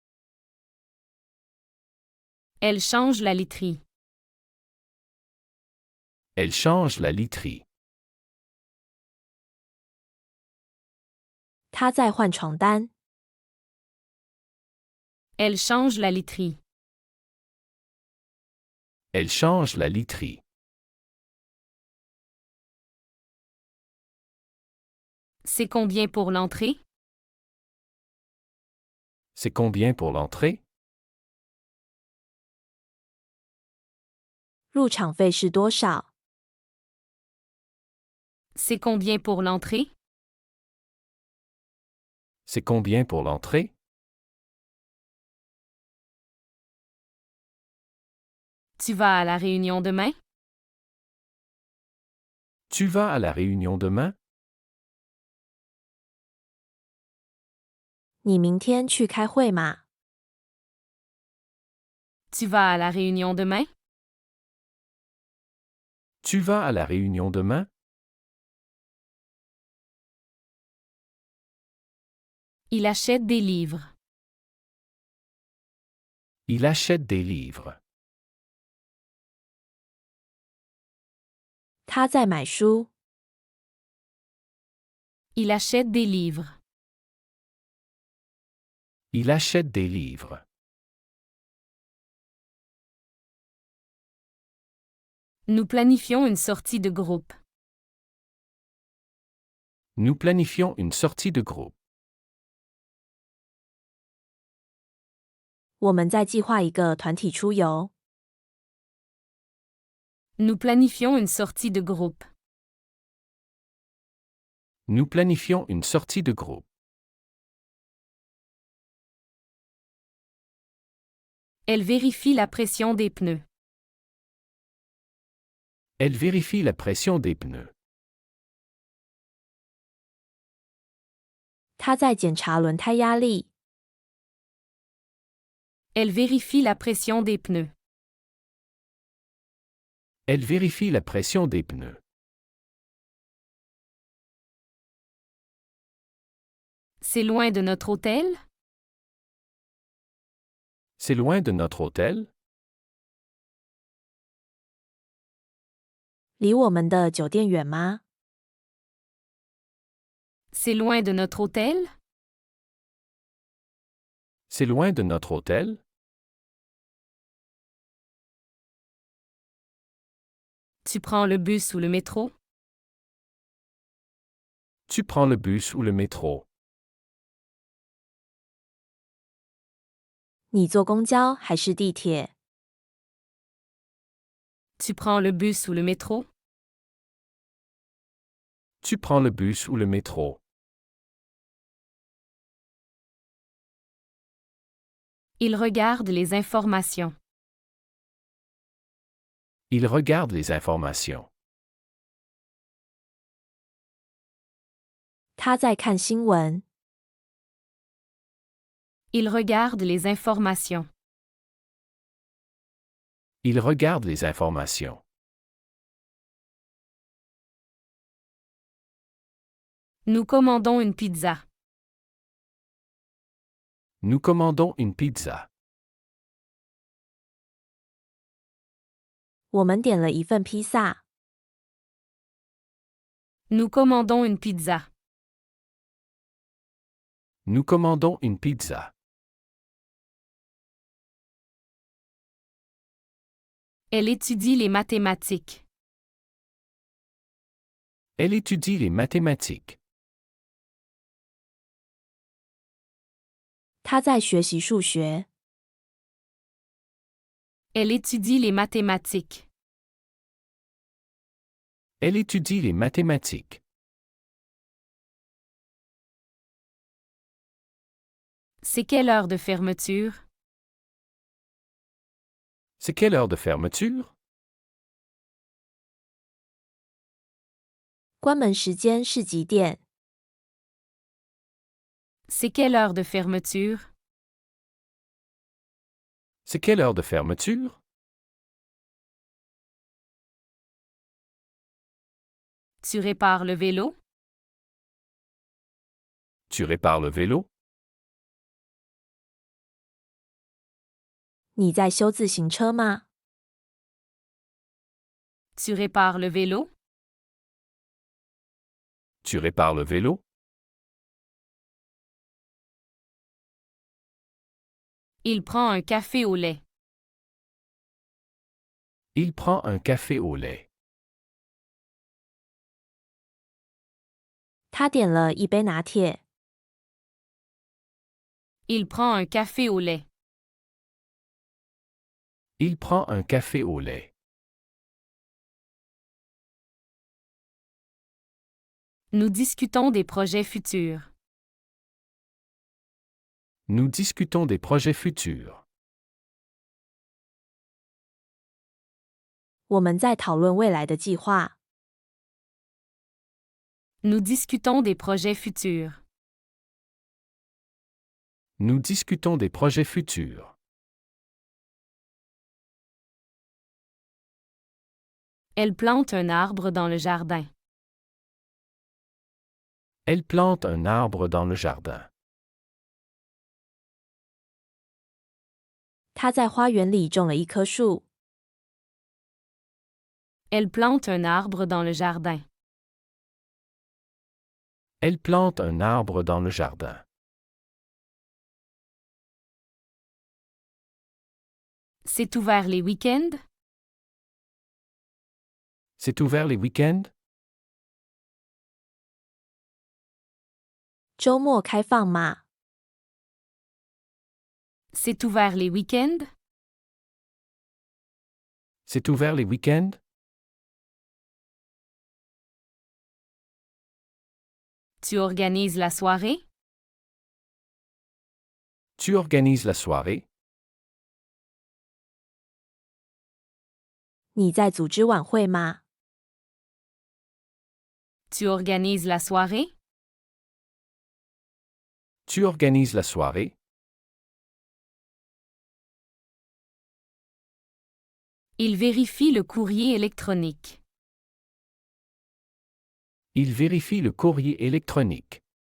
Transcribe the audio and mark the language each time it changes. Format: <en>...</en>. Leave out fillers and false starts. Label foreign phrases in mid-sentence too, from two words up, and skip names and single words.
<fr>Elle change la literie. Elle change la literie.</fr> <zh>她在换床单。</zh> <fr>Elle change la literie. Elle change la literie. C'est combien pour l'entrée? C'est combien pour l'entrée?</fr> <zh>入场费是多少？</zh> <fr>C'est combien pour l'entrée? C'est combien pour l'entrée? Tu vas à la réunion demain? Tu vas à la réunion demain?</fr> <zh>你明天去开会吗？</zh> <fr>Tu vas à la réunion demain? Tu vas à la réunion demain? Il achète des livres. Il achète des livres.</fr> <zh>他在买书。</zh> <fr>Il achète des livres. Il achète des livres. Nous planifions une sortie de groupe. Nous planifions une sortie de groupe.</fr> <zh>我们在计划一个团体出游。</zh> <fr>Nous planifions une sortie de groupe. Nous planifions une sortie de groupe. Elle vérifie la pression des pneus. Elle vérifie la pression des pneus.</fr> <zh>他在检查轮胎压力。</zh> <fr>Elle vérifie la pression des pneus. Elle vérifie la pression des pneus. C'est loin de notre hôtel? C'est loin de notre hôtel?</fr> <zh>离我们的酒店远吗？</zh> <fr>C'est loin de notre hôtel? C'est loin de notre hôtel? Tu prends le bus ou le métro? Tu prends le bus ou le métro?</fr> <zh>你坐公交还是地铁？</zh> <fr>Tu prends le bus ou le métro? Tu prends le bus ou le métro? Il regarde les informations. Il regarde les informations.</fr> <zh>他在看新闻。</zh> <fr>Il regarde les informations. Il regarde les informations. Nous commandons une pizza. Nous commandons une pizza.</fr> <zh>我们点了一份披萨。</zh> <fr>Nous commandons une pizza. Nous commandons une pizza. Elle étudie les mathématiques. Elle étudie les mathématiques.</fr> <zh>他在学习数学。</zh> <fr>Elle étudie les mathématiques. Elle étudie les mathématiques. C'est quelle heure de fermeture? C'est quelle heure de fermeture?</fr> <zh>关门时间是几点？</zh> <fr>C'est quelle heure de fermeture? C'est quelle heure de fermeture? Tu répares le vélo? Tu répares le vélo?</fr> <zh>你在修自行车吗？</zh> <fr>Tu répares le vélo? Tu répares le vélo? Il prend un café au lait. Il prend un café au lait.</fr> <zh>他点了一杯拿铁。</zh> <fr>Il prend un café au lait. Il prend un café au lait. Nous discutons des projets futurs. Nous discutons des projets futurs.</fr> <zh>我们在讨论未来的计划。</zh> <fr>Nous discutons des projets futurs. Nous discutons des projets futurs. Elle plante un arbre dans le jardin. Elle plante un arbre dans le jardin.</fr> <zh>他在花园里种了一棵树。</zh> <fr>Elle plante un arbre dans le jardin. Elle plante un arbre dans le jardin. C'est ouvert les week-ends? C'est ouvert les week-ends?</fr> <zh>周末开放吗？</zh> <fr>C'est ouvert les week-ends? C'est ouvert les week-ends? Tu organises la soirée? Tu organises la soirée?</fr> <zh>你在组织晚会吗？</zh> <fr>Tu organises la soirée? Tu organises la soirée? Il vérifie le courrier électronique. Il vérifie le courrier électronique.</fr>